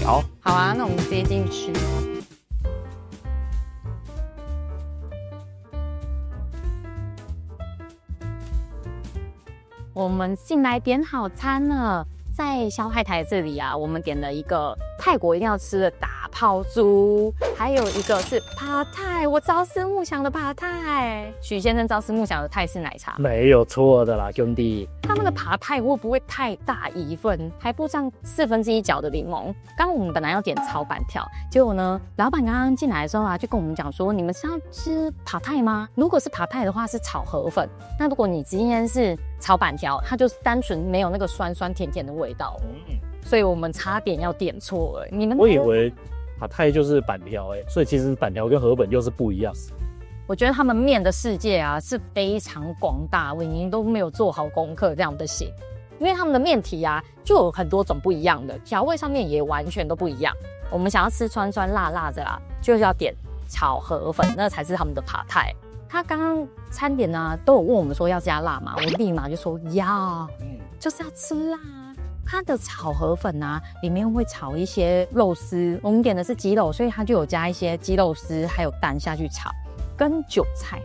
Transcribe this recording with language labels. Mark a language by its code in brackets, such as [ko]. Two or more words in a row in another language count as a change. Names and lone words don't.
[zh] 好啊，那我們直接進去吃。我們進來點好餐了，在蕭太太這裡啊，我們點了一個泰國一定要吃的打拋豬，還有一個是爬泰，我朝思暮想的爬泰。許先生朝思暮想的泰式奶茶，沒有錯的啦，兄弟。他們的爬泰會不會太大一份？還不上1/4角的檸檬。剛剛我們本來要點炒板條，結果呢，老闆剛剛進來的時候啊，就跟我們講說，你們是要吃爬泰嗎？如果是爬泰的話，是炒河粉。那如果你今天是炒板條，它就是單純沒有那個酸酸甜甜的味道。所以我們差點要點錯了。你們我以為爬泰就是板條所以其實板條跟河粉又是不一樣。我覺得他們麵的世界啊是非常廣大，我已經都沒有做好功課這樣的寫，因為他們的麵體啊就有很多種不一樣的，調味上面也完全都不一樣。我們想要吃酸酸辣辣的啦，就是要點炒河粉，那才是他們的爬泰。他剛剛餐點啊都有問我們說要加辣嗎？我立馬就說要，就是要吃辣。它的炒河粉啊，裡面會炒一些肉絲，我們點的是雞肉，所以它就有加一些雞肉絲，還有蛋下去炒，跟韭菜。